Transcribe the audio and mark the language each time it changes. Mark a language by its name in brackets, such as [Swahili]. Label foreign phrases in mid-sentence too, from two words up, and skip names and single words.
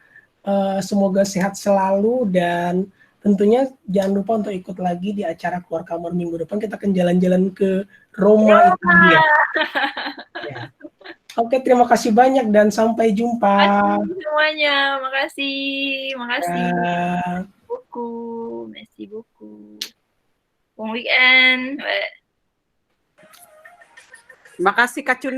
[Indonesian] Semoga sehat selalu dan tentunya jangan lupa untuk ikut lagi di acara Keluar Kamar minggu depan. Kita akan jalan-jalan ke Roma, Italia. Ya. Oke, terima kasih banyak dan sampai jumpa. Terima kasih semuanya, makasih. Ya. Buku, [French] merci beaucoup. Bon weekend. [Indonesian] Terima kasih Kak Cuni.